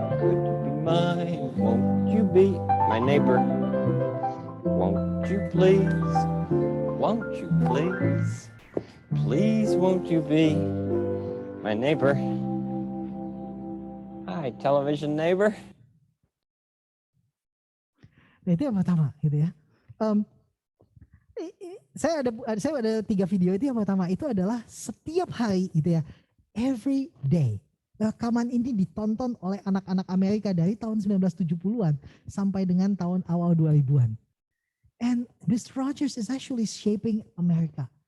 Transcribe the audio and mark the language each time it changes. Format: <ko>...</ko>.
<en>Could you be mine? Won't you be my neighbor? Won't you please? Won't you please? Please won't you be my neighbor? Hi, television neighbor.</en> <id>Nah, itu yang pertama gitu ya. Saya ada 3 video. Itu yang pertama itu adalah setiap hari gitu ya, every day. Rekaman ini ditonton oleh anak-anak Amerika dari tahun 1970-an sampai dengan tahun awal 2000-an.</id> <en>And Mr. Rogers is actually shaping America.</en>